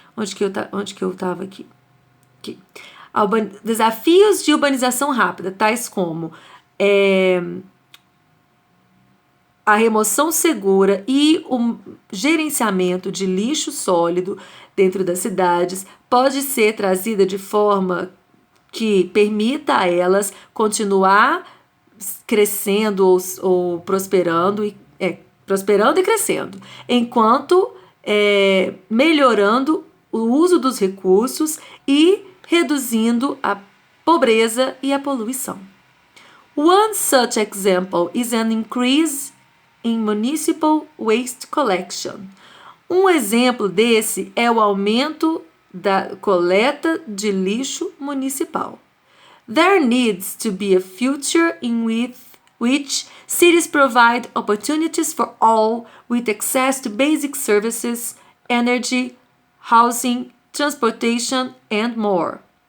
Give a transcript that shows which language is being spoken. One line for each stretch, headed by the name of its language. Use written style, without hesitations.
Portuguese: Onde que eu tava aqui? Aqui. Desafios de urbanização rápida, tais como a remoção segura e o gerenciamento de lixo sólido dentro das cidades pode ser trazida de forma que permita a elas continuar crescendo ou prosperando e crescendo, enquanto melhorando o uso dos recursos e reduzindo a pobreza e a poluição.
English: One such example is an increase in municipal waste collection.
Portuguese: Um exemplo desse é o aumento da coleta de lixo municipal.
English: There needs to be a future in which cities provide opportunities for all with access to basic services, energy, housing, transportation and more.